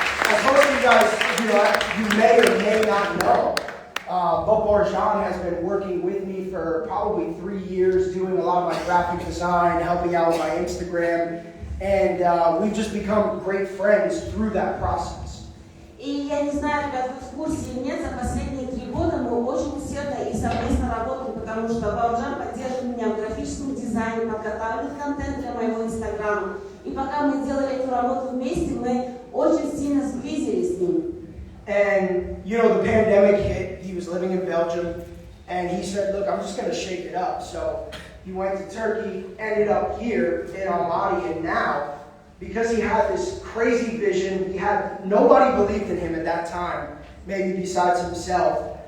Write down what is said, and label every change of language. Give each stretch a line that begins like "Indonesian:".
English: As most of you guys, you may or may not know, but Barjan has been working with me for probably 3 years, doing a lot of my graphic design, helping out with my Instagram, and we've just become great friends through that process.
Russian: И я не знаю, ребят, вы в курсе или нет, за последние 3 года мы очень усердно и совместно работаем, потому что Барджан поддерживает меня в графическом дизайне, подготавливает контент для моего инстаграма. И пока мы делали эту работу вместе, мы очень сильно сблизились с ним.
English: And, you know, the pandemic hit, he was living in Belgium, and he said, look, I'm just going to shake it up. So he went to Turkey, ended up here in Almaty, and now, because he had this crazy vision, nobody believed in him at that time, maybe besides himself.